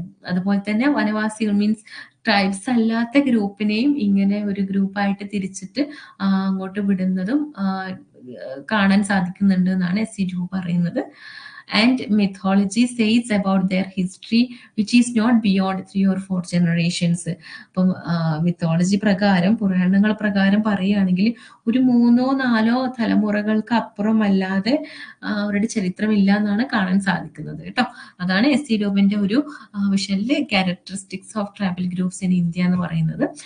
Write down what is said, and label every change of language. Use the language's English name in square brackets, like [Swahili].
[Malayalam] അതുപോലെ തന്നെ വനവാസികൾ means tribes അല്ലാത്ത ഗ്രൂപ്പിനെയും ഇങ്ങനെ ഒരു ഗ്രൂപ്പായിട്ട് തിരിച്ചിട്ട് അങ്ങോട്ട് വിടുന്നതും കാണാൻ സാധിക്കുന്നുണ്ട് എന്നാണ് SC ട്യൂബ് പറയുന്നത്. [English] And mythology says about their history which is not beyond 3 or 4 generations. [Malayalam] അപ്പം മിത്തോളജി പ്രകാരം, പുരാണങ്ങൾ പ്രകാരം പറയുകയാണെങ്കിൽ ഒരു 3-4 തലമുറകൾക്ക് അപ്പുറമല്ലാതെ അവരുടെ ചരിത്രമില്ല എന്നാണ് കാണാൻ സാധിക്കുന്നത് കേട്ടോ. അതാണ് SC ട്യൂബിന്റെ ഒരു വിഷനിലെ [English] characteristics of tribal groups in India [Malayalam] എന്ന് പറയുന്നത്.